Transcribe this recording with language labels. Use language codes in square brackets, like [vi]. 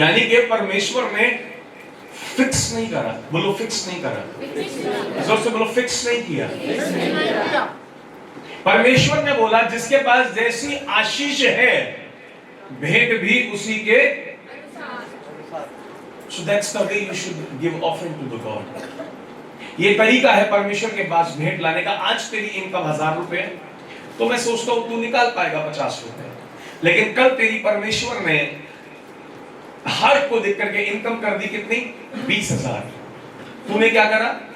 [hi] यानी कि परमेश्वर ने फिक्स नहीं करा। बोलो फिक्स नहीं करा। जोर से बोलो फिक्स नहीं किया। परमेश्वर ने बोला जिसके पास जैसी आशीष है भेंट भी उसी के। [en] So that's the way you should give offering to the God. [hi] ये तरीका है परमेश्वर के पास भेंट लाने का। आज तेरी इनकम 1000 रुपए है तो मैं सोचता हूं तू निकाल पाएगा 50 रुपए, लेकिन कल तेरी परमेश्वर ने हर को देख करके इनकम कर दी कितनी? 20,000। तूने क्या करा?